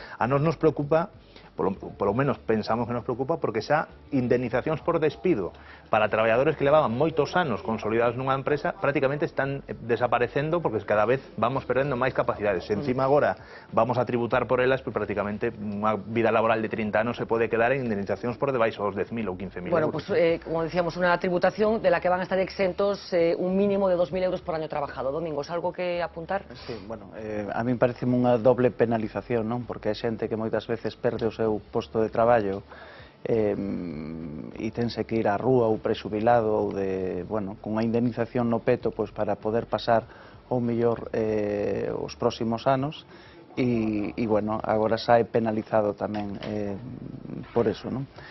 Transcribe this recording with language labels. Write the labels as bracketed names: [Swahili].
[Galician] A nos preocupa, polo menos pensamos que nos preocupa, porque xa indemnizacións por despido para traballadores que levaban moitos anos consolidados nunha empresa prácticamente están desaparecendo porque cada vez vamos perdendo máis capacidades. Encima agora vamos a tributar por elas, pues prácticamente unha vida laboral de 30 anos se pode quedar en indemnizacións por debaixo dos 10.000 ou 15.000 [Spanish] Bueno, [Galician] euros. [Spanish] pues como decíamos, una tributación de la que van a estar exentos un mínimo de 2.000 euros por año trabajado. Domingos, ¿algo que apuntar? [Galician] Sí, bueno, a mí parece unha doble penalización, non? Porque hai xente que moitas veces perde o seu posto de traballo e tense que ir á rúa ou prexubilado ou con unha indemnización no peto para poder pasar ao mellor os próximos anos e agora sae penalizado tamén por eso, non?